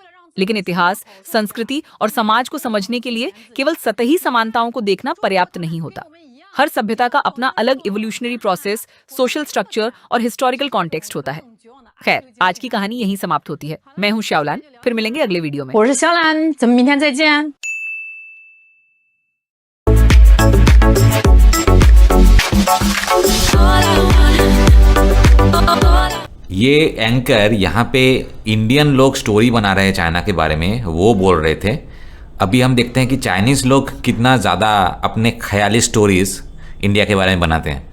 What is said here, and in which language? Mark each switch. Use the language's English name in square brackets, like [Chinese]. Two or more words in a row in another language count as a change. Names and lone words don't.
[Hindi] लेकिन इतिहास, संस्कृति और समाज को समझने के लिए केवल सतही समानताओं को देखना पर्याप्त नहीं होता। हर सभ्यता का अपना अलग [English] evolutionary process, social structure [Hindi] और [English] historical context [Hindi] होता है। खैर, आज की कहानी यहीं समाप्त होती है। मैं हूं श्याओलान, फिर मिलेंगे अगले वीडियो में। [Chinese] 我是小兰，咱们明天再见。 [Hindi] ये एंकर यहाँ पे इंडियन लोग स्टोरी बना रहे हैं चाइना के बारे में, वो बोल रहे थे। अभी हम देखते हैं कि चाइनीज़ लोग कितना ज़्यादा अपने ख्याली स्टोरीज इंडिया के बारे में बनाते हैं।